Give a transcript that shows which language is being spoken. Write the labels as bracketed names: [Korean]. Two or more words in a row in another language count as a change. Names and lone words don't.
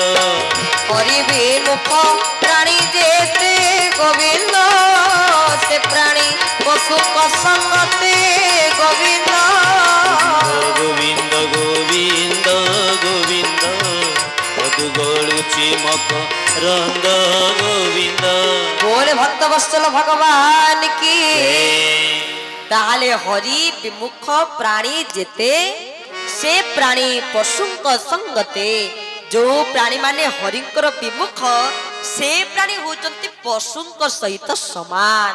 [Odia] ହରି ବିମୁଖ ପ୍ରାଣୀ ଯେତେ ଗୋବିନ୍ଦ, ସେ ପ୍ରାଣୀ ପଶୁଙ୍କ ସଙ୍ଗତି ଗୋବିନ୍ଦ। ଗୋବିନ୍ଦ ଗୋବିନ୍ଦ ଗୋବିନ୍ଦ, ମଧୁ ଗଳୁଚି ମକ ରନ୍ଦ ଗୋବିନ୍ଦ। ବୋଲେ ଭକ୍ତ ବତ୍ସଳ ଭଗବାନ କି। ତାହେଲେ ହରି ବିମୁଖ ପ୍ରାଣୀ ଯେତେ, ସେ ପ୍ରାଣୀ ପଶୁଙ୍କ ସଙ୍ଗତେ। ଯୋ ପ୍ରାଣୀ ମାନେ ହରିଙ୍କର ବିମୁଖ, ସେ ପ୍ରାଣୀ ହଉଛନ୍ତି ପଶୁଙ୍କ ସହିତ ସମାନ।